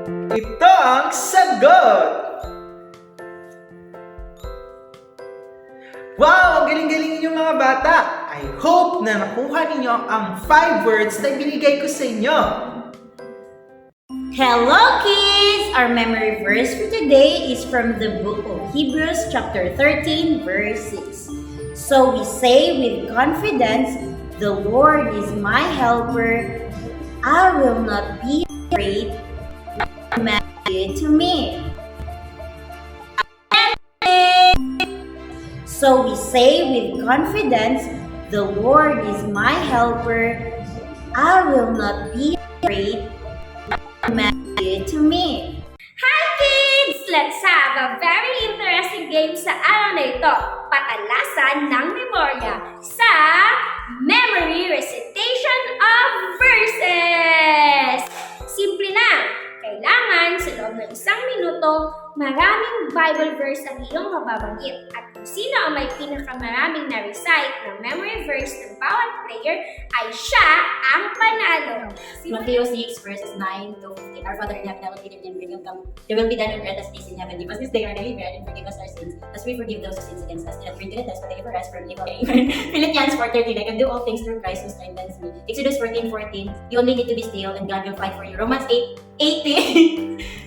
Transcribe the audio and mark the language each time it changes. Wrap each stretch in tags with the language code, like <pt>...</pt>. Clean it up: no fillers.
<tl>Ito ang sagot! Wow! Ang galing-galing ninyong mga bata!</tl> <en>I hope</en> <tl>na nakuha ninyo ang 5 words na binigay ko sa inyo.</tl> <en>Hello kids! Our memory verse for today is from the book of Hebrews chapter 13 verse 6. So we say with confidence, the Lord is my helper. I will not be afraid. To me. So we say with confidence, the Lord is my helper. I will not be afraid. To me. Hi kids! Let's have a very interesting game</en> <tl>sa araw na ito. Patalasan ng memorya sa Memory Recitation of Verses. Simple na. Kailangan sa loob ng 1 minuto, maraming Bible verse ang iyong mababanggit. At kung sino ang may pinakamaraming na-recite ng memory verse ng bawat player, ay siya ang panalo.</tl> <en>Matthew 6 verses 9 to 15. Our Father in heaven, hallowed be thy name, your kingdom come. Your will be done on earth as it is in heaven. Give us this day our daily bread, and forgive us our sins, as we forgive those who sin against us. And not bring to the test, but deliver us from evil. Amen. Philippians 4:13. I can do all things through Christ who strengthens me. Exodus 14:14. You only need to be still, and God will fight for you. Romans 8:18.</en>